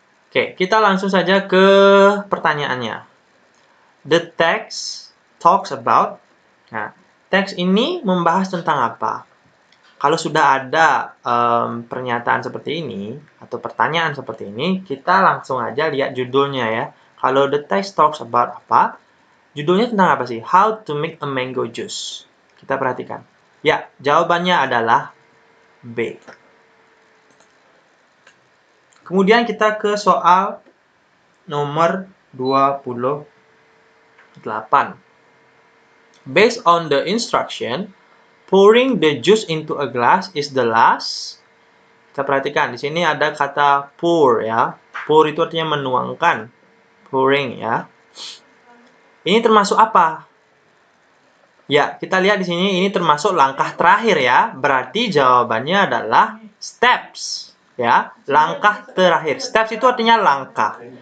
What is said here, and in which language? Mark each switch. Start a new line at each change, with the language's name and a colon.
Indonesian: Oke, kita langsung saja ke pertanyaannya.
English: The text talks about.
Indonesian: Nah, teks ini membahas tentang apa? Kalau sudah ada pernyataan seperti ini, atau pertanyaan seperti ini, kita langsung aja lihat judulnya ya. Kalau
English: the text talks about
Indonesian: apa? Judulnya tentang apa sih?
English: How to make a mango juice.
Indonesian: Kita perhatikan. Ya, jawabannya adalah B. Kemudian kita ke soal nomor 28.
English: Based on the instruction, pouring the juice into a glass is the last.
Indonesian: Kita perhatikan, di sini ada kata pour ya. Pour itu artinya menuangkan. Pouring ya. Ini termasuk apa? Ya, kita lihat di sini ini termasuk langkah terakhir ya. Berarti jawabannya adalah steps. Ya, langkah terakhir. Steps itu artinya langkah.